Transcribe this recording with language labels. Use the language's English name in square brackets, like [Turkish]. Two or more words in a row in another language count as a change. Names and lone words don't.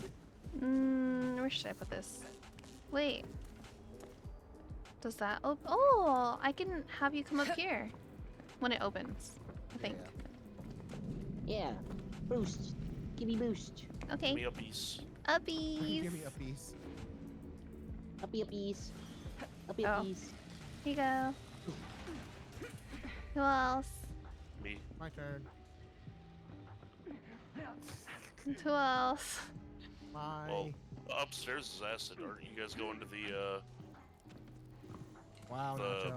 [English] Where should I put this? Wait. Does that open? Oh, I can have you come up here when it opens. I think. Yeah. Boost. Give me boost. Okay. Give me a piece. Uppies. Give me a piece. Uppy uppies. Uppy Oh. uppies. Here you go. Who else? Me. My turn. Who else? My. Well, upstairs is acid. Aren't you guys going to the Wow, Nacho.